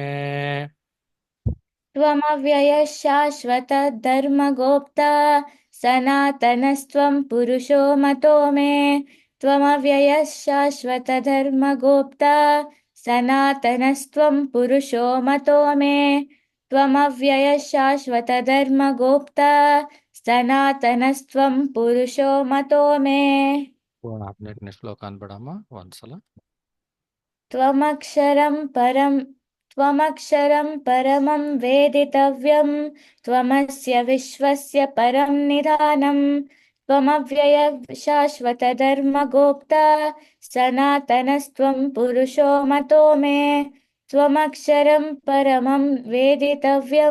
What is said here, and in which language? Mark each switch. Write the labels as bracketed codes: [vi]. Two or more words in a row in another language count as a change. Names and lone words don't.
[sa] त्वमव्ययः शाश्वतधर्मगोप्ता सनातनस्त्वं पुरुषो मतो मे त्वमव्ययः शाश्वतधर्मगोप्ता सनातनस्त्वं पुरुषो मतो मे त्वमव्ययः शाश्वतधर्मगोप्ता सनातनस्त्वं पुरुषो मतो मे [kn] ಪೂರ್ಣ 18ನೇ ಶ್ಲೋಕ ಅಂದ್ಬಿಡಮ್ಮ ಒಂದ್ಸಲ. [sa] त्वमक्षरं परमं वेदितव्यं त्वमस्य विश्वस्य परं निधानं त्वमव्ययः शाश्वतधर्मगोप्ता सनातनस्त्वं पुरुषो मतो मे त्वमक्षरं परमं वेदितव्यं